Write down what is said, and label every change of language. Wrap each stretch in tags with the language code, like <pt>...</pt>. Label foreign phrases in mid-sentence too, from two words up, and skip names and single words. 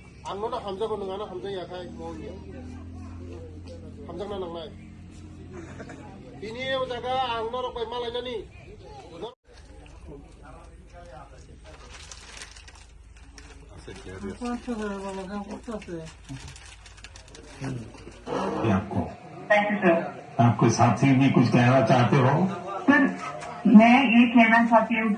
<brx>आंनो हामजागौ नङाना हामजायाखाय मावनिया हामजागना नांनाय बिनि जागा आंनो रबाय मालायनानि</brx> <hi>आपको आपके साथी भी कुछ कहना चाहते हो? सर मैं ये कहना चाहती हूँ</hi>